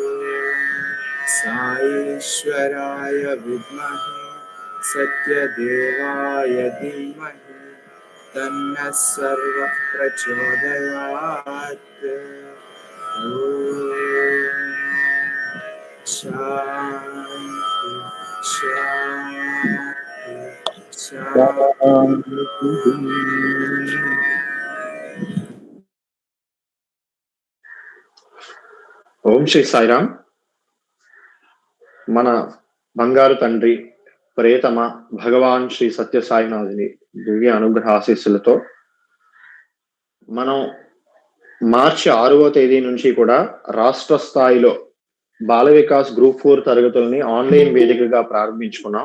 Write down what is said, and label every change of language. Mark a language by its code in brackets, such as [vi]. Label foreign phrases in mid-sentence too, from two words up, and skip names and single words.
[sa] साईश्वराय विद्महे सत्यदेवाय धीमहि तन्नः सर्वः प्रचोदयात् ॐ शान्ति शान्ति शान्ति। [te] ఓం శ్రీ సాయిరామ్. మన బంగారు తండ్రి ప్రేతమ భగవాన్ శ్రీ సత్య సాయినాథుని దివ్య అనుగ్రహ ఆశీస్సులతో మనం మార్చి 6వ తేదీ నుంచి కూడా రాష్ట్ర స్థాయిలో బాల వికాస్ గ్రూప్ 4 తరగతుల్ని ఆన్లైన్ వేదికగా ప్రారంభించుకున్నాం.